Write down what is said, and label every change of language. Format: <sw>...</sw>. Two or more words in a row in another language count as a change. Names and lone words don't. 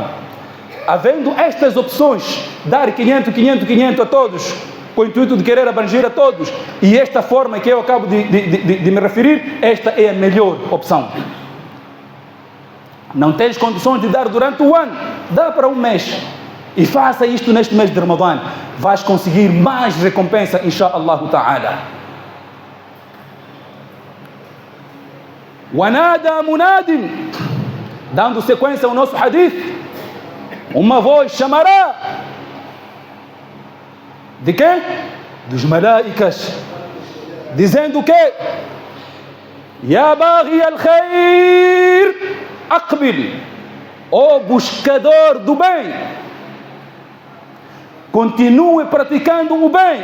<pt>Havendo estas opções, dar 500, 500, 500 a todos, com o intuito de querer abranger a todos, e esta forma que eu acabo de me referir, esta é a melhor opção. Não tens condições de dar durante o ano, dá para um mês. E faça isto neste mês de Ramadã. Vais conseguir mais recompensa,</pt> <ar>إن شاء الله تعالى. ونادى مناد,</ar> <pt>dando sequência ao nosso hadith, uma voz chamará de quem? Dos malaicas, dizendo que</pt> <ar>يا باغي الخير أقبل,</ar> <pt>ó buscador do bem, continue praticando o bem.</pt>